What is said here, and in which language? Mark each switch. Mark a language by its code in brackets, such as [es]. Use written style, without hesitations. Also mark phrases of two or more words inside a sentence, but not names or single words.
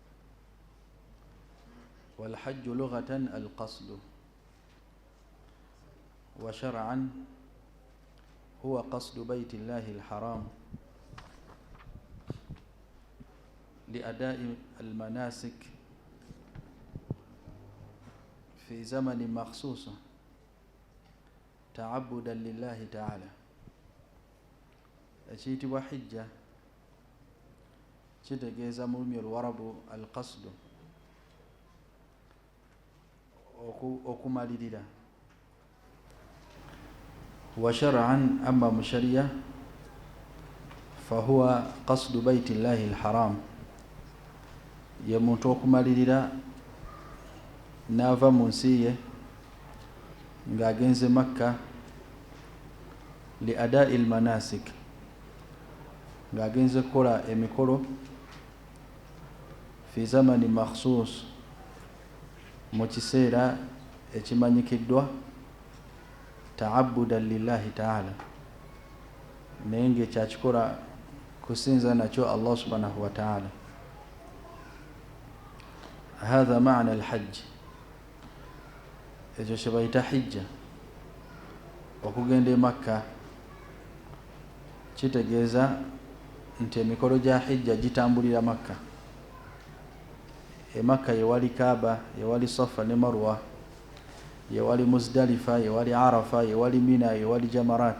[ar] والحج لغة القصد، وشرعا هو قصد بيت الله الحرام لأداء المناسك في زمن مخصوص تعبدا لله تعالى. [lg] ekiyitibwa hijja kitegeeza mu lulimi olwarabu alqasdu, okumalirira. [ar] وشرعا أما mu sharia فهو قصد بيت الله الحرام, [lg] ye muntu okumalirira n'ava mu nsi ye ng'agenze Makka [ar] لأداء المناسك, [lg] ng'agenze kukola emikolo [ar] في زمن مخصوص, [lg] mu kiseera ekimanyikiddwa, [ar] تعبدا لله تعالى, [lg] naye ng'ekyakikola kusinza nakyo [ar] الله سبحانه وتعالى. هذا معنى الحج, [lg] ekyo kye bayita hijja. Okugenda e Makka kitegeeza nti emikolo gya hijja gitambulira Makka. E Makka yewali Kaaba, yewali Safa ne Marwa, yewali Muzdalifa, yewali Arafa, yewali Mina, yewali Jamarat.